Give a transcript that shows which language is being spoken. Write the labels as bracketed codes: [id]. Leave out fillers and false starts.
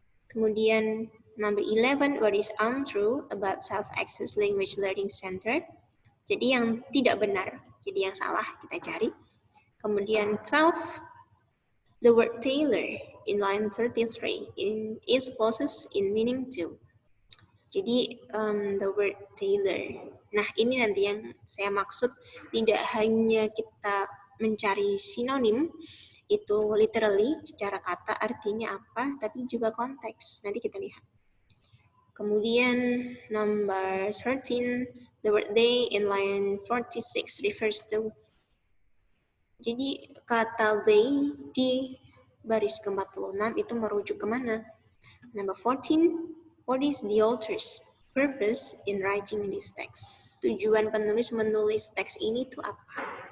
[en] Kemudian number 11, what is untrue about self-access language learning center? [id] Jadi yang tidak benar, jadi yang salah kita cari. Kemudian 12, [en] The word tailor in line 33 is closest in meaning to. [id] Jadi [en] the word tailor. [id] Nah ini nanti yang saya maksud, tidak hanya kita mencari sinonim, itu literally secara kata artinya apa, tapi juga konteks. Nanti kita lihat. [en] Kemudian number 13, the word day in line 46 refers to. [id] Jadi kata they di baris ke-46 itu merujuk kemana? [en] Number 14, what is the author's purpose in writing this text? [id] Tujuan penulis menulis teks ini itu apa?